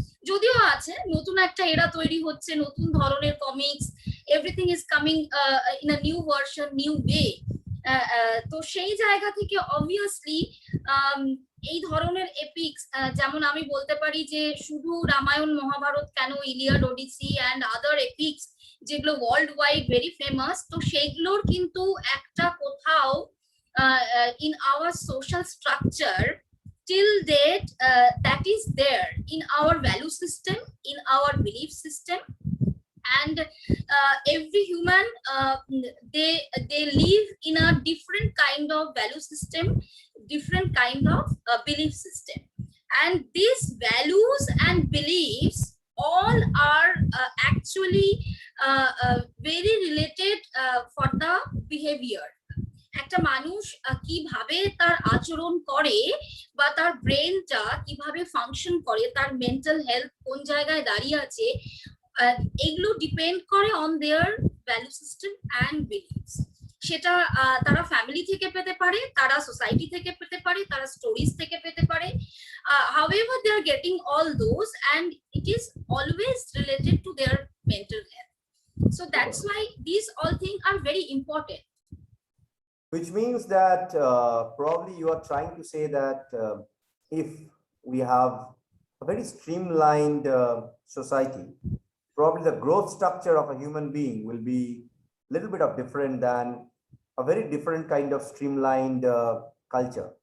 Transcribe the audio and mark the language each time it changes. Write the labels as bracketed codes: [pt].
[bn] যদিও আছে, নতুন একটা এরা তৈরি হচ্ছে, নতুন ধরনের comics, [en] Everything is coming in a new version, new way. [bn] তো সেই জায়গা থেকে অবভিয়াসলি এই ধরনের এপিক্স, যেমন আমি বলতে পারি যে শুধু রামায়ণ মহাভারত কেন, Iliad, Odyssey and other epics যেগুলো [en] world wide very famous, [bn] তো সেইগুলোর কিন্তু একটা কোথাও [en] in our social structure till date that is there in our value system, in our belief system, and every human they live in a different kind of value system, different kind of belief system, and these values and beliefs all are actually very related for the behavior. [bn] একটা মানুষ কিভাবে তার আচরণ করে বা তার ব্রেনটা কিভাবে ফাংশন করে, তার মেন্টাল হেলথ কোন জায়গায় দাঁড়িয়ে আছে, এগুলো ডিপেন্ড করে [en] On their value system and beliefs. [bn] সেটা তারা ফ্যামিলি থেকে পেতে পারে, তারা সোসাইটি থেকে পেতে পারে, তারা স্টোরিজ থেকে পেতে পারে। [en] however they are getting all those, and it is always related to their mental health. So that's why these all things are very important. Which means that probably you are trying to say that if we have a very streamlined society, probably the growth structure of a human being will be a little bit of different than a very different kind of streamlined culture.